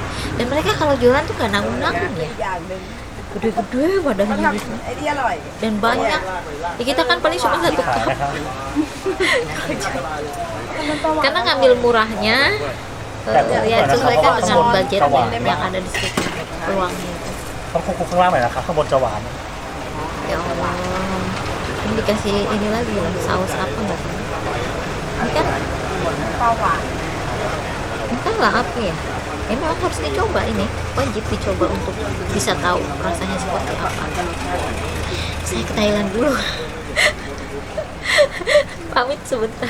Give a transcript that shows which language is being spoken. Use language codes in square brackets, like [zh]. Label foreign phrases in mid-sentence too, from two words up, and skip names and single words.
[id] Dan mereka kalau jualan tuh gak nanggung-nanggung ya, gede-gede wadahnya gitu. Dan banyak ya, kita kan paling cuma 1 cup. Karena ngambil murahnya ya sesuaikan dengan budget yang ada di sekitar peluangnya itu. [th] ต้องคลุกข้างล่างหน่อยนะครับข้างบนจะหวาน [id] Ya Allah, ini dikasih ini lagi loh, saus apa nggak tahu. Ini kan entahlah apa ya. Memang harus dicoba, ini wajib dicoba untuk bisa tahu rasanya seperti apa. Saya ke Thailand dulu. Pamit sebentar.